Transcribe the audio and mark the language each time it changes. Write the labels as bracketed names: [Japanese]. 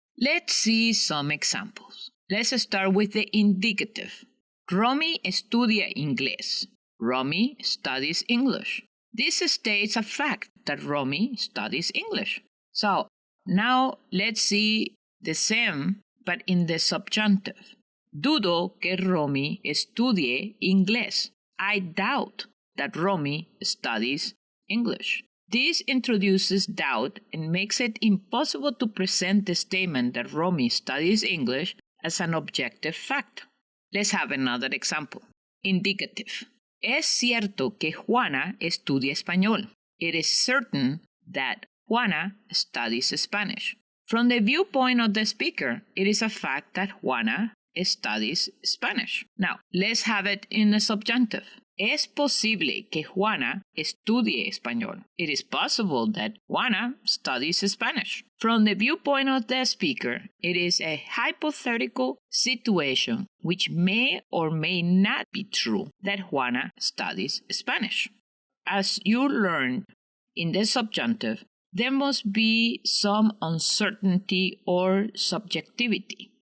[English] Let's see some examples. Let's start with the indicative. Romy estudia inglés. Romy studies English. This states a fact that Romy studies English. So, now let's see the same but in the subjunctive. [Spanish] Dudo que Romy estudie inglés. [English] I doubt that Romy studies English. This introduces doubt and makes it impossible to present the statement that Romy studies English as an objective fact. Let's have another example. Indicative. [Spanish] Es cierto que Juana estudia español. [English] It is certain that Juana studies Spanish. From the viewpoint of the speaker, it is a fact that Juana studies Spanish. Now, let's have it in the subjunctive. [Spanish] Es posible que Juana estudie español. [English] It is possible that Juana studies Spanish. From the viewpoint of the speaker, it is a hypothetical situation which may or may not be true that Juana studies Spanish. As you learned in the subjunctive, there must be some uncertainty or subjectivity.